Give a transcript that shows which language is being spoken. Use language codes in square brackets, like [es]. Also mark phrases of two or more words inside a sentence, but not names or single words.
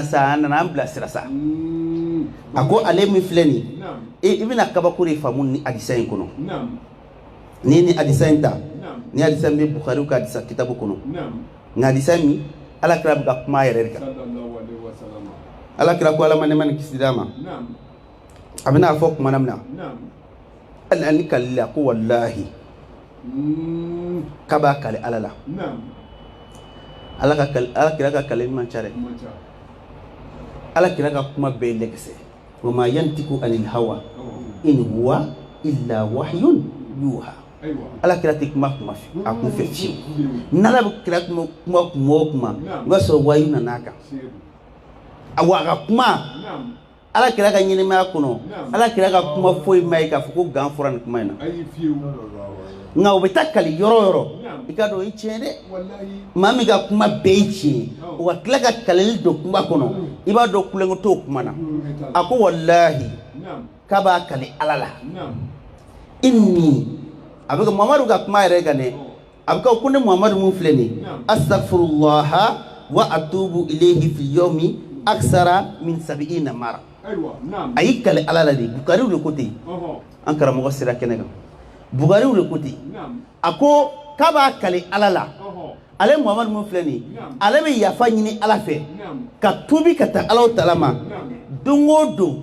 [bm] sa a nana an bilasira sa a ko ale min filɛ nin i bɛna kabako de faamu ni hadisa in kɔnɔ n'i ni hadisa in ta ni hadisa min bɛ bukariw ka hadisa kitabu kɔnɔ nka hadisa min alakira bɛ ka kuma yɛrɛ de kan alakira ko ala ma nɛɛma ni kisi d'a ma a bɛna fɔ kuma na min na hali ni kalila ko walahi k'a b'a kale ala la alakira ka kale man ca dɛ alakira ka kuma bɛɛ ye lɛkɛsɛ [ar] وما ينطق عن الهوى إن هو إلا وحي يوحى [bm] alakira tɛ kuma fɛ a kun fɛ fiyewu n'ala bɛ kira kuma o kuma o b'a sɔrɔ wayu nan'a kan wa a ka kuma alakira ka ɲɛnɛmaya kɔnɔ alakira ka kuma foyi ma ye k'a fɔ ko gan fɔra nin kuma in na nka o bɛ taa kali yɔrɔ o yɔrɔ i ka dɔn o ye tiɲɛ dɛ maa min ka kuma bɛɛ ye tiɲɛ o ka tila ka kaleli don kuma kɔnɔ i b'a dɔn kulonkɛ t'o kuma na a ko walahi k'a b'a kali ala la inni a bɛ ka mamadu ka kuma yɛrɛ kan dɛ a bɛ ka ko ne mamadu mun filɛ nin [ar] أستغفر الله وأتوب إليه في اليوم أكثر من 70 مرة [bm] a y'i kale ala la de bukariw de ko ten an karamɔgɔ sera kɛnɛ kan bukariw de ko ten a ko k'a b'a kale ala la ale muhamadu mun filɛ nin ale bɛ yafa ɲini ala fɛ ka tubi ka taa alaw tala ma don o don